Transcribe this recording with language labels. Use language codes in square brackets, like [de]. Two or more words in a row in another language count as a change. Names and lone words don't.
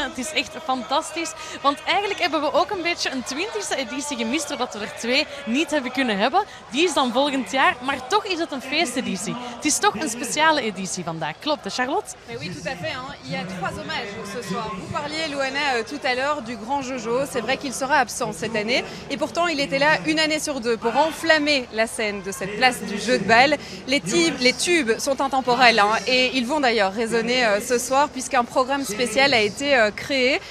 [nl] Het is echt fantastisch. Want eigenlijk hebben we ook een beetje een 20e editie gemist, doordat we er 2 niet hebben kunnen hebben. Die is dan volgend jaar, maar toch is het een feesteditie. Het is toch een speciale editie vandaag. Klopt, hè Charlotte? [fr] Mais oui, tout à fait. Il y a 3 hommages ce soir. Vous parliez, Luana, tout à l'heure du grand Jojo. C'est vrai qu'il sera absent cette année. Et pourtant, il était là une année sur 2 pour enflammer la scène de cette place du jeu de bal. Les tubes sont intemporels et ils vont d'ailleurs résonner ce soir puisqu'un programme spécial a été créé.